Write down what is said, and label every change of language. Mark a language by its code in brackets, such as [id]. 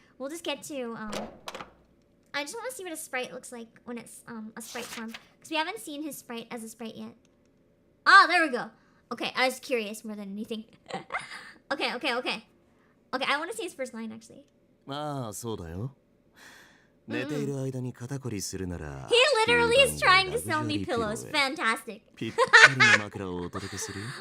[en] We'll just get to, I just want to see what a sprite looks like when it's, a sprite form. Because we haven't seen his sprite as a sprite yet. Ah, there we go. Okay, I was curious more than anything. Okay, I want to see his first line, actually. [ja] Ah, そうだよ。寝ている間に肩こりするなら [en] He literally is trying to sell me pillows. Fantastic. [ja] ぴったりの枕をお届けするよ。